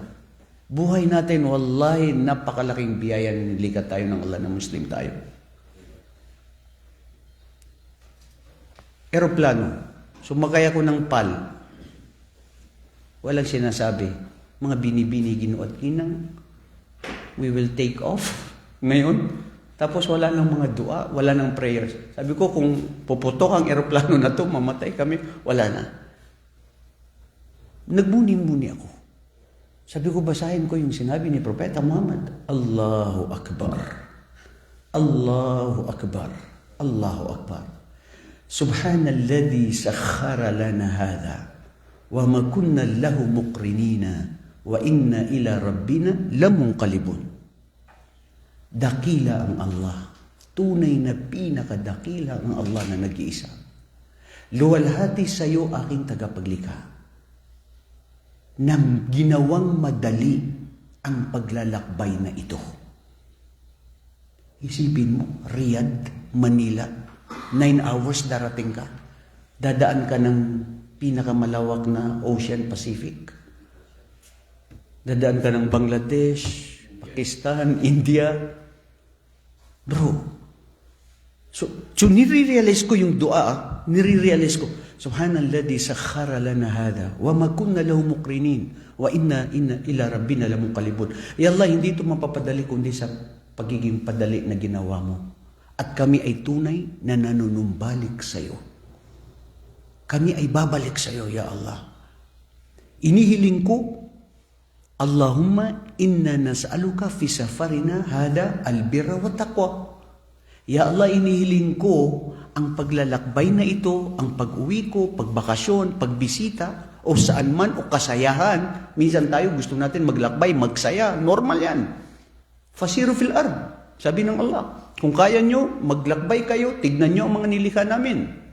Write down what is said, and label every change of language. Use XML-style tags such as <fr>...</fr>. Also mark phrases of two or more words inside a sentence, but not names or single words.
<tl>Buhay natin, wallahi, napakalaking biyaya na nilikha tayo ng Allah na Muslim tayo. Aeroplano. Sumakay ako ng PAL. Walang sinasabi, mga binibini, Ginoo at ginang,</tl> <en>we will take off ngayon.</en> <tl>Tapos wala nang mga dua, wala nang prayers. Sabi ko, kung puputok ang eroplano na to, mamatay kami, wala na. Nagmuni-muni ako. Sabi ko, basahin ko yung sinabi ni Propeta Muhammad.</tl> <ar>الله أكبر. الله أكبر. الله أكبر. سبحان الذي سخر لنا هذا. وَمَا كُنَّا لَهُ مُقْرِنِينَ وَإِنَّا إِلَى رَبِّنَا لَمُنْقَلِبُونَ.</ar> <tl>Dakila ang Allah. Tunay na pinakadakila ang Allah na nag-iisa. Luwalhati sa iyo aking tagapaglikha. Na ginawang madali ang paglalakbay na ito. Isipin mo, Riyadh, Manila, 9 hours darating ka. Dadaan ka ng pinakamalawak na Ocean Pacific. Dadaan ka ng Bangladesh, Pakistan, India. Bro, so nire-realize ko yung dua, nire-realize ko,</tl> <ar>سبحان الذي سخر لنا هذا، وما كنا له مقرنين، وإنا إلى ربنا لمنقلبون. يا الله,</ar> <tl>hindi ito mapapadali kundi sa pagiging padali na ginawa mo. At kami ay tunay na nanunumbalik sa iyo. Kami ay babalik sa iyo,</tl> <ar>يا الله.</ar> <tl>Inihiling ko,</tl> <ar>اللهم إنا نسألك في سفرنا هذا البر والتقوى. يا الله,</ar> <tl>inihiling ko ang paglalakbay na ito, ang pag-uwi ko, pagbakasyon, pagbisita, o saan man, o kasayahan. Minsan tayo gusto natin maglakbay, magsaya. Normal yan.</tl> <ar>فسيروا في الأرض.</ar> <tl>Sabi ng Allah, kung kaya nyo, maglakbay kayo, tignan nyo ang mga nilikha namin.</tl>